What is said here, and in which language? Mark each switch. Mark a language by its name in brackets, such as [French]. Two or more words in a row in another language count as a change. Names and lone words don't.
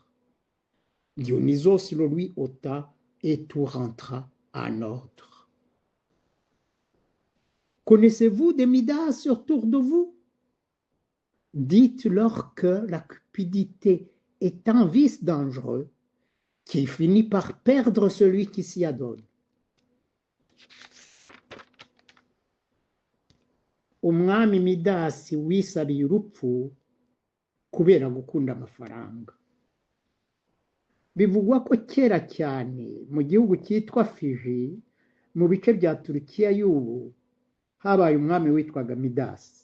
[French] Dionysos le lui ôta et tout rentra en ordre. Connaissez-vous des Midas autour de vous? Dites-leur que la cupidité est un vice dangereux qui finit par perdre celui qui s'y adonne. [Kinyarwanda] Umwami Midasi wisabiye urupfu kubera gukunda amafaranga. Bivugwa ko kera cyane mu gihugu cyitwa Fiji, mu bice bya Turukiya y'ubu, habaye umwami witwaga Midasi.